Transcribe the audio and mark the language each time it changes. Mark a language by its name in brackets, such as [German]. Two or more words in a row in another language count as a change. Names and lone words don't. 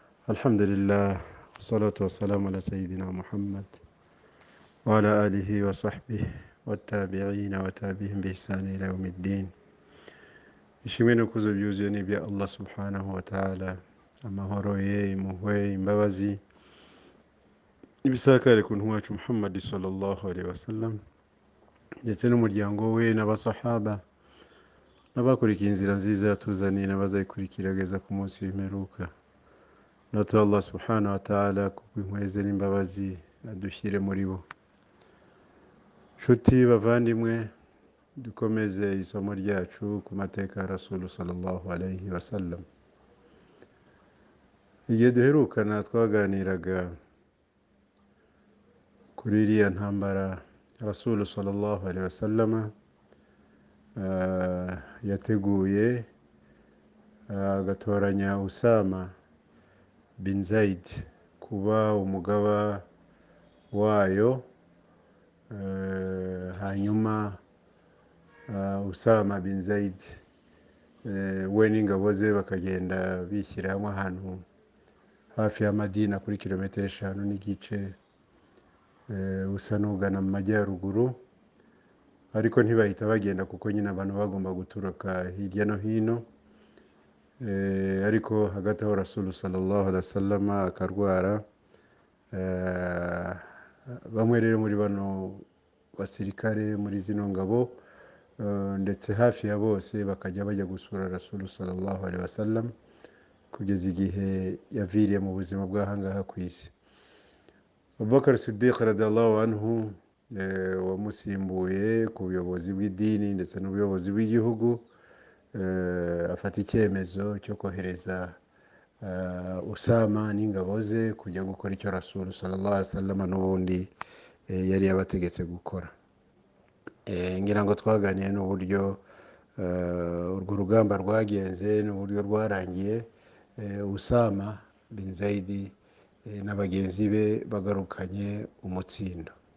[Arabic] الحمد لله والصلاة والسلام على سيدنا محمد وعلى آله وصحبه والتابعين وتابعهم بإحسان إلى يوم الدين. [Kinyarwanda] Ishimwe n'ikuzo byuzuye ni ibya Allah [Arabic] سبحانه وتعالى, [Kinyarwanda] amahoro ye, impuhwe, imbabazi n'ibisakare ku ntumwa yacu Muhammad [Arabic] صلى الله عليه وسلم [Kinyarwanda] ndetse n'umuryango we n'abasahaba n'abakurikiye inzira nziza yatuzaniye n'abazayikurikira ku munsi w'imperuka. Natu Allah [Arabic] سبحانه وتعالى [Kinyarwanda] kubw'impuhwe n'imbabazi adushyire muri bo. Nshuti bavandimwe, dukomeze isomo ryacu ku mateka ya Rasul [Arabic] صلى الله عليه وسلم. [Kinyarwanda] Igihe duherukana twaganiraga kuri iriya ntambara Rasul [Arabic] صلى الله عليه وسلم [Kinyarwanda] yateguye agatoranya Usama bin Zaid kuba umugaba wayo, hanyuma Usama bin Zaid we n'ingabo ze bakagenda bishyira hamwe ahantu hafi ya Madina kuri kilometero 5 n'igice usa n'ugana mu majyaruguru, ariko ntibahita bagenda kuko nyine abantu bagomba guturuka hirya no hino. Ariko hagati aho Rasul [Arabic] صلى الله عليه وسلم [Kinyarwanda] akarwara, bamwe rero muri bano basirikare muri zino ngabo ndetse hafi ya bose bakajya bajya gusura Rasul [Arabic] صلى الله عليه وسلم [Kinyarwanda] kugeza igihe yaviriye mu buzima bw'ahangaha ku isi. Abubakar Siddiq [Arabic] رضي الله عنه [Kinyarwanda] wamusimbuye ku buyobozi bw'idini ndetse n'ubuyobozi bw'igihugu, afata icyemezo cyo kohereza Usama n'ingabo ze kujya gukora icyo Rasul [Arabic] صلى الله عليه وسلم [Kinyarwanda] n'ubundi yari yabategetse gukora. Ngira ngo twaganiye n'uburyo urwo rugamba rwagenze n'uburyo rwarangiye, Usama bin Zaid n'abagenzi be bagarukanye umutsindo.